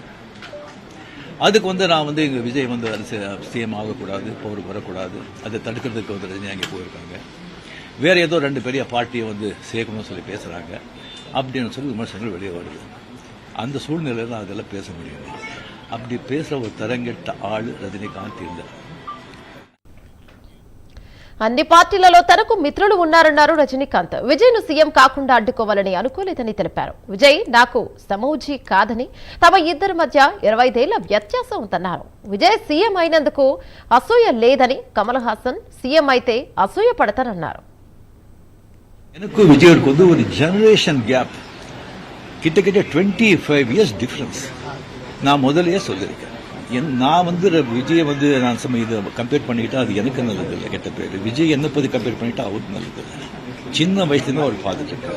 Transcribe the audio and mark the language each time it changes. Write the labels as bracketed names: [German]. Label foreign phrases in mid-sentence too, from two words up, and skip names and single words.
[Tamil] அதுக்கு நான் இங்கே விஜய் சிஎம் ஆகக்கூடாது, பவருக்கு வரக்கூடாது, அதை தடுக்கிறதுக்கு ரஜினி அங்கே போயிருக்காங்க. வேறு ஏதோ 2 பெரிய பார்ட்டியை சேர்க்கணும்னு சொல்லி பேசுகிறாங்க அப்படின்னு சொல்லி விமர்சனங்கள் வெளியே வருது. அந்த சூழ்நிலையில் நான் அதெல்லாம் பேச முடியும். அப்படி பேசுகிற ஒரு தரங்கெட்ட ஆள் ரஜினிகாந்த் இல்லை. [Telugu] అన్ని పార్టీలలో తనకు మిత్రులు ఉన్నారన్నారు రజనీకాంత్. విజయ్ ను సీఎం కాకుండా అడ్డుకోవాలని అనుకోలేదని తెలిపారు. విజయ్ నాకు సమూజీ కాదని, తమ ఇద్దరి మధ్య 25 ఏళ్ల వ్యత్యాసం ఉందన్నారు. విజయ్ సీఎం అయినందుకు అసూయ లేదని, కమల్ హాసన్ సీఎం అయితే అసూయ పడతారన్నారు. [Tamil] எனக்கு விஜய்க்கு ஒரு [English] generation gap, [Tamil] கிட்டத்தட்ட 25 [English] years difference. [Tamil] நான் முதல்லயே சொல்லியிருக்கேன். நான் விஜயை நான் இது கம்பேர் பண்ணிக்கிட்டா அது எனக்கு நல்லது இல்லை, கெட்ட பேர். விஜய் என்ன பற்றி கம்பேர் பண்ணிட்டா அவருக்கு நல்லது இல்லை. சின்ன வயசுலேருந்து அவர் பார்த்துட்டு இருக்காரு.